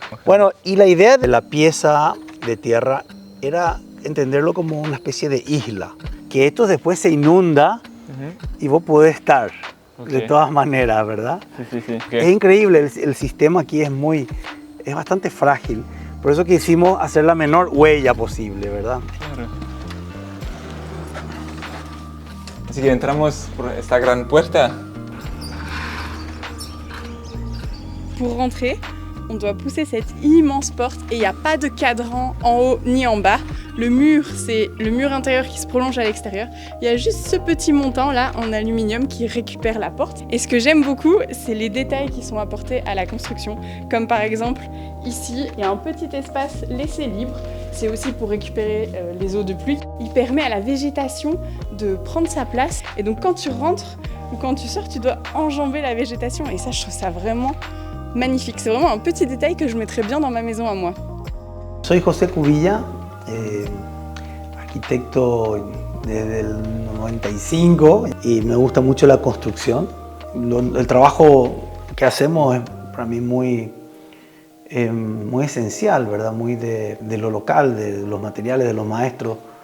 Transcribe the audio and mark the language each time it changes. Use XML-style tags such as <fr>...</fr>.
<es>Bueno, y la idea de la pieza de tierra era entenderlo como una especie de isla, que esto después se inunda y vos podés estar de todas maneras, ¿verdad? Sí. Es increíble, el sistema aquí es bastante frágil, por eso quisimos hacer la menor huella posible, ¿verdad? Claro. Así que entramos por esta gran puerta.</es> <fr>Pour rentrer, on doit pousser cette immense porte et il n'y a pas de cadran en haut ni en bas. Le mur, c'est le mur intérieur qui se prolonge à l'extérieur. Il y a juste ce petit montant là en aluminium qui récupère la porte. Et ce que j'aime beaucoup, c'est les détails qui sont apportés à la construction. Comme par exemple, ici, il y a un petit espace laissé libre. C'est aussi pour récupérer les eaux de pluie. Il permet à la végétation de prendre sa place. Et donc quand tu rentres ou quand tu sors, tu dois enjamber la végétation. Et ça, je trouve ça vraiment magnifique. C'est vraiment un petit détail que je mettrais bien dans ma maison à moi.</fr> <es>Soy José Kubila, arquitecto desde el 95 y me gusta mucho la construcción. El trabajo que hacemos es para mí muy esencial, ¿verdad? Muy de lo local, de los materiales, de los maestros.</es>